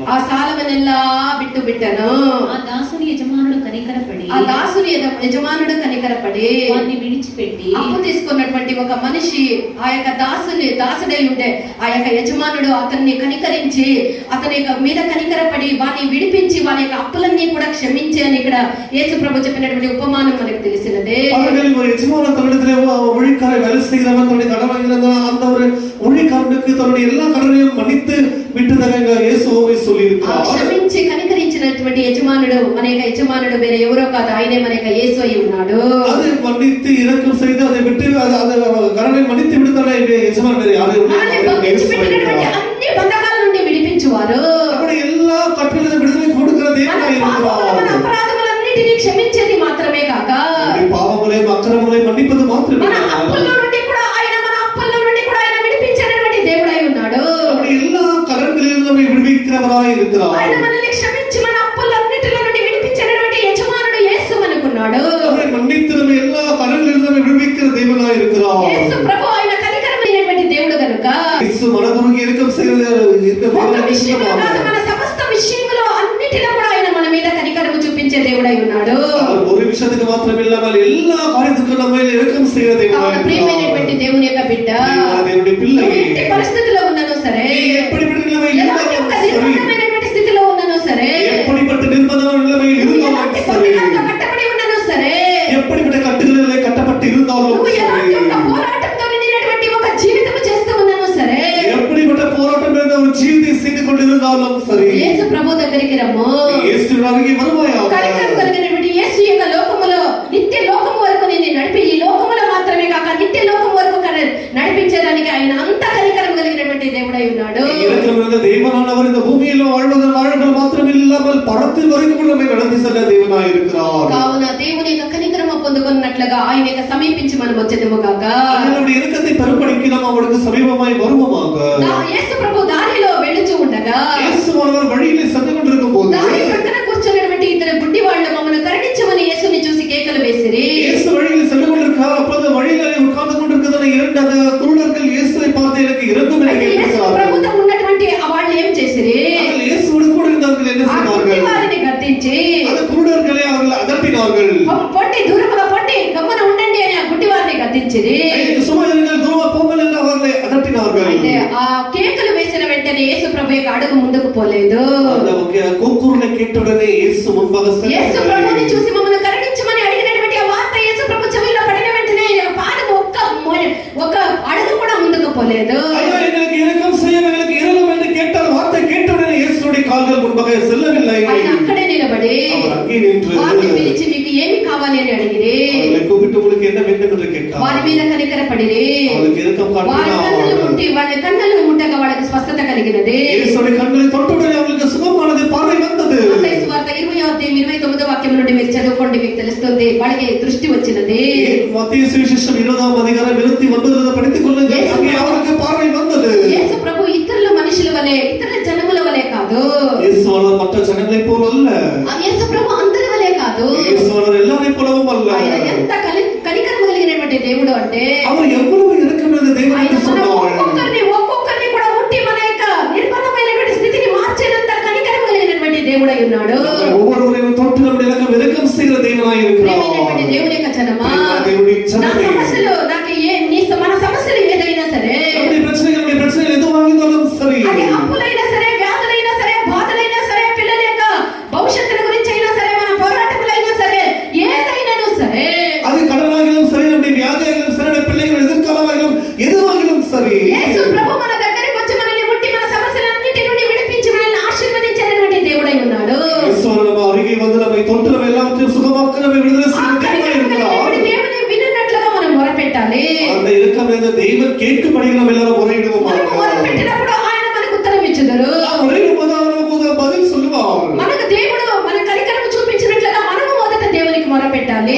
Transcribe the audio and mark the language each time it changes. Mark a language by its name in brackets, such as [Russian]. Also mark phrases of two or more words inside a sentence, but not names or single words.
[Telugu] ఆ సాలవనెల్లా బిట్టు బిట్టను. ఆ దాసుని యజమానుడు కనికరపడి ఆ దాసుని యజమానుడు కనికరపడి వారిని విడిచిపెట్టి అప్పు తీసుకున్నటువంటి ఒక మనిషి ఆ యొక్క దాసుడై ఉండే ఆ యొక్క యజమానుడు అతన్ని కనికరించి అతని యొక్క మీద కనికరపడి వారిని విడిపించి వారి యొక్క అప్పులన్నీ కూడా క్షమించి అని ఇక్కడ యేసు ప్రభు చెప్పినటువంటి ఉపమానం మనకు తెలిసినదే. [Tamil] அவர்கள் ஒரு எஜமான தன்னிடத்திலே ஊழியக்காரரை வேலை செய்கிறவன் தன்னுடைய கடன் வாங்கியிருந்தான். அந்த ஒரு ஊழியக்காரனுக்கு தன்னுடைய எல்லா கடனையும் மன்னித்து விட்டதாக இயேசு உவமை சொல்லி [Telugu] ఆ [Tamil] இருக்கிறார். [Telugu] క్షమించి కనికరించినటువంటి యజమానుడు మన యొక్క యజమానుడు వేరే ఎవరో కాదు, ఆయనే మన యొక్క యేసు అయి ఉన్నాడు. [Tamil] அதை மன்னித்து இரக்கம் செய்து அதை விட்டு அந்த கடனை மன்னித்து விடுத்தான எஜமான் வேறு யாரும் [Telugu] మనల్ని బంధించిపెట్టినటువంటి అన్ని బంధకాల నుండి విడిపించువారు. [Tamil] நம்முடைய எல்லா கட்டுகளிலும் விடுதலை கொடுக்கிற [Telugu] మన [Tamil] தேவனாய் [Telugu] పాపములు, మన [Tamil] இருக்கிறார். [Telugu] అపరాధములన్నిటినీ క్షమించేది మాత్రమే కాక [Tamil] நம்முடைய பாவங்களையும் அக்கிரமங்களையும் மன்னிப்பது மாத்திரமே [Telugu] మన అప్పుల నుండి కూడా ఆయన విడిపించేటటువంటి దేవుడై ఉన్నాడు. [Tamil] நம்முடைய எல்லா கடன்களிலும் நம்மை விடுவிக்கிறவராய் இருக்கிறார். [Telugu] ఆయన మనల్ని క్షమించి మన అప్పులన్నిటిలో నుండి విడిపించేటటువంటి యజమానుడు యేసు మనకున్నాడు. [Tamil] நம்மை மன்னித்து நம்ம எல்லா கடன்களிலும் நம்மை விடுவிக்கிற தேவனாய் இருக்கிறார். [Telugu] యేసు ప్రభు ఆయన కనికరమైనటువంటి దేవుడు కనుక [Tamil] இயேசு மனதுருகி இரக்கம் செய்கிறது [Telugu] ఒక విషయంలో కాదు, మన సమస్త విషయంలో అన్నిటిలో కూడా ఆయన మన మీద కనికరము చూపించే దేవుడై ఉన్నాడు. [Tamil] அவர் ஒரு விஷயத்துக்கு மாத்திரம் இல்லாமல் எல்லா காரியத்துக்கும் நம்ம இரக்கம் செய்கிற தேவனாய் [Telugu] కావున ప్రియమైనటువంటి [Tamil] இருக்கிறார். [Telugu] దేవుని యొక్క బిడ్డ [Tamil] தேவனுடைய பிள்ளை [Telugu] ఎట్టి పరిస్థితిలో ఉన్నానో సరే, [Tamil] எப்படிப்பட்ட நிலைமையில் [Telugu] ఎలాంటి ఒక [Tamil] இருந்தாலும் சரி, [Telugu] నిర్బంధమైనటువంటి స్థితిలో ఉన్నానో సరే, [Tamil] எப்படிப்பட்ட நிர்பந்தமான நிலைமையில் இருந்தாலும் [Telugu] ఎలాంటి [Tamil] சரி, [Telugu] బంధకాలతో కట్టబడి ఉన్నానో సరే, [Tamil] எப்படிப்பட்ட கட்டுகளிலே கட்டப்பட்டு இருந்தாலும் [Telugu] నువ్వు ఎలాంటి [Tamil] சரி, [Telugu] ఒక పోరాటంతో నిండినటువంటి ఒక జీవితం చేస్తూ ఉన్నానో సరే, [Tamil] எப்படிப்பட்ட போராட்டம் இருந்த ஒரு ஜீவித்தை செய்து கொண்டிருந்தாலும் சரி, [Telugu] యేసు ప్రభు దగ్గరికి రమ్ము. [Tamil] இயேசுவின் அருகே வருவாயாக. [Telugu] కనికరం కలిగినటువంటి యేసు యొక్క లోకములో నిత్య లోకము వరకు నిన్ను నడిపి ఈ లోకములో మాత్రమే కాక నిత్య లోకం వరకు నడిపించేదానికి ఆయన అంత కనికరం కలిగినటువంటి దేవుడై ఉన్నాడు. [Tamil] இரக்கம் இருந்த தேவனானவர் இந்த பூமியில வாழ்வது மாத்திரம் இல்லாமல் பரத்தில் வரைக்கும் கூட நம்மை நடத்தி செல்ல தேவனாய் இருக்கிறார். [Telugu] కావున దేవుని యొక్క కనికరము పొందుకున్నట్లుగా ఆయన యొక్క సమీపించి మనం వచ్చేదము గాక. [Tamil] நம்முடைய இரக்கத்தை பெரும்படிக்கு நாம் அவருக்கு சமீபமாய் வருவோமாக. [Telugu] యేసు ప్రభు దారిలో వెళ్ళుచూ ఉండగా [Tamil] యేసువాனவர் வழியிலே சென்று கொண்டிருக்கும் போது [Telugu] దారి పక్కన కూర్చున్నటువంటి ఇద్దరు గుడ్డి వాళ్ళు మమ్మల్ని కరుణించమని యేసుని చూసి కేకలు వేసిరి. [Tamil] இயேசு வழியில் சென்று கொண்டிருக்கிறார். அப்போது வழியிலே உட்கார்ந்து கொண்டிருக்கிற இரண்டு அந்த குருடர்கள் இயேசுவை பார்த்து எனக்கு இரக்கம் என்று கேட்கிறார்கள். [Telugu] ప్రభుతో ఉన్నటువంటి వాళ్ళు ఏం చేసిరి? [Tamil] இயேசுவோடு கூட இருந்தவர்கள் என்ன செய்தார்கள்? [Telugu] వారిని గద్దించి [Tamil] அந்த குருடர்களை அவர்கள் அதட்டினார்கள். [Telugu] పొట్టి దూరముగా పొట్టి గమ్మన ఉండండి అని ఆ గుడ్డి వారిని గద్దించిరి. [Tamil] சும்மா இருங்கள், தூரமா போங்கள் என்று அவர்களை அதட்டினார்கள். [Telugu] అయితే ఆ కేకలు వేసిన వెంటనే యేసు ప్రభు యొక్క అడుగు ముందుకు పోలేదు. [Tamil] அந்த கூக்குரலை கேட்டவுடனே இயேசு முன்பாக [Telugu] యేసు ప్రభుని చూసి మమ్మల్ని కరుణించమని అడిగినటువంటి ఆ వార్త యేసు ప్రభు చెవిలో పడిన వెంటనే ఆయన పాదం ఒక్క అడుగు కూడా ముందుకు పోలేదు. [Tamil] ஐயா எங்களுக்கு இரக்கம் செய்ய, எங்களுக்கு இரக்கம் என்று கேட்டால் வார்த்தை கேட்டவுடனே இயேசுவுடைய கால்கள் முன்பாக செல்லவில்லை. [Telugu] ఆయన అక్కడే నిలబడి [Tamil] அவர் அங்கே நின்று [Telugu] వారిని పిలిచి మీకు ఏమి కావాలి అని అడిగిరి. [Tamil] அவர்களை கூப்பிட்டு உங்களுக்கு என்ன வேண்டும் என்று கேட்டார். [Telugu] వారి మీద కనికరపడిరి. [Tamil] அவருக்கு இரக்கம் [Telugu] వారి కన్నులు ముట్టగా వాళ్ళకి స్వస్థత కలిగినది. [Tamil] இயேசுவுடைய கண்களை தொட்டவுடனே அவங்களுக்கு சுகமானது, பார்வை வந்தது. [Telugu] మత్తయి సువార్త 20వ అధ్యాయం 29వ నుండి మీరు చదువుకోండి, మీకు తెలుస్తుంది. వాళ్ళకి దృష్టి వచ్చినది. [Tamil] மத்தேயு சுவிசேஷம் [Telugu] 20వ అధ్యాయం 29వ [Tamil] படித்துக் கொள்ளுங்கள். அங்கே அவருக்கு பார்வை வந்தது. [Telugu] యేసు ప్రభు ఇతరుల మనుషుల వలె, ఇతరుల జనముల వలె కాదు. [Tamil] இயேசுவானவர் மற்ற ஜனங்களை போல அல்ல. [Telugu] యేసు ప్రభు అందరి వలె కాదు. [Tamil] இயேசுவானவர் எல்லாரை போலவும் அல்ல. [Telugu] ఆయన ఎంత కనికరము కలిగినటువంటి దేవుడు అంటే [Tamil] அவர் எவ்வளவு இரக்கமான தேவன் என்று சொன்னார். [Telugu] ఒక్కొక్కరిని కూడా ముట్టి మన యొక్క నిర్బంధమైనటువంటి స్థితిని మార్చేంత కనికరము కలిగినటువంటి దేవుడై ఉన్నాడు. [Tamil] ஒவ்வொருவரையும் தொட்டு நம்முடைய இரக்கம் செய்கிற தேவனாய் இருக்கிறார். [Telugu] ప్రియమైనటువంటి దేవుని యొక్క జనమా, దేవుని నా జనమే, సమస్యలు నాకు మన సమస్యలు ఏదైనా సరే, [Tamil] நம்முடைய பிரச்சனைகள் எதுவாக இருந்தாலும் சரி, [Telugu] అది అప్పులైనా సరే, వ్యాధులైనా సరే, బాధలైనా సరే, పిల్లల యొక్క భవిష్యత్తుల గురించి అయినా సరే, మన పోరాటములైనా సరే, ఏదైనాను సరే, [Tamil] அது கடனாகிலும் சரி, நம்முடைய வியாதியாகிலும் சரி, நம்முடைய பிள்ளைகள் எதிர்காலமாகிலும் எதுவாகிலும் சரி, [Telugu] యేసు ప్రభు మన దగ్గరికి వచ్చి మనల్ని ముట్టి మన సమస్యలన్నిటి నుండి విడిపించి మనల్ని ఆశీర్వదించేటువంటి దేవుడై ఉన్నాడు. [Tamil] యేసువాனவர் நம்ம அருகே வந்து நம்மை தொட்டு நம்ம எல்லாவற்றையும் சுகமாக்க நம்மை விடுதலை செய்கிற தேவனாய் இருக்கிறார். [Telugu] దేవుని వినున్నట్లుగా మనం మొరపెట్టాలి. [Tamil] அந்த இரக்கம் நிறைந்த தேவன் கேட்கும்படி நம்ம எல்லாரும் முறையிடுவோம். [Telugu] మనం మొరపెట్టినప్పుడు ఆయన మనకు ఉత్తరం ఇచ్చుదురు. [Tamil] முறையிடும்போது அவர் நமக்கு பதில் சொல்லுவார். [Telugu] మనకు దేవుడు మన కనికరము చూపించినట్లుగా మనము మొదట దేవునికి మొరపెట్టాలి.